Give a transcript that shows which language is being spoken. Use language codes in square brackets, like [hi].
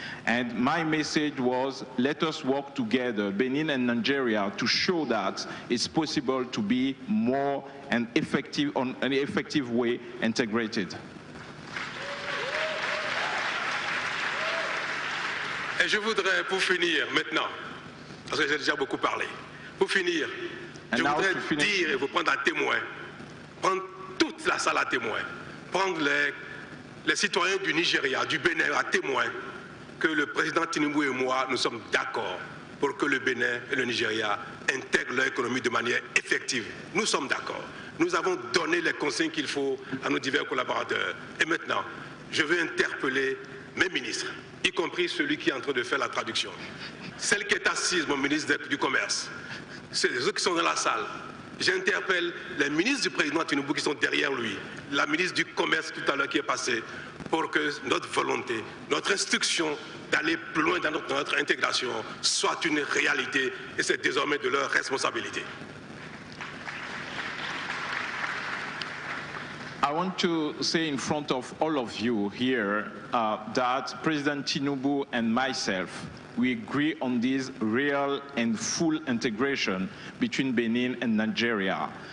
[en] And my message was, let us work together, Benin and Nigeria, to show that it's possible to be more and effective, on an effective way, integrated. [fr] Et je voudrais, pour finir maintenant, parce que j'ai déjà beaucoup parlé, pour finir, je voudrais dire et vous prendre à témoin, prendre toute la salle à témoin, prendre les citoyens du Nigeria, du Bénin à témoin que le président Tinubu et moi, nous sommes d'accord pour que le Bénin et le Nigeria intègrent leur économie de manière effective. Nous sommes d'accord. Nous avons donné les consignes qu'il faut à nos divers collaborateurs. Et maintenant, je veux interpeller mes ministres, y compris celui qui est en train de faire la traduction. Celle qui est assise, mon ministre du Commerce, c'est ceux qui sont dans la salle. J'interpelle les ministres du président Tinubu qui sont derrière lui, la ministre du Commerce tout à l'heure qui est passée, pour que notre volonté, notre instruction d'aller plus loin dans notre intégration soit une réalité et c'est désormais de leur responsabilité. [en] I want to say in front of all of you here that President Tinubu and myself, we agree on this real and full integration between Benin and Nigeria.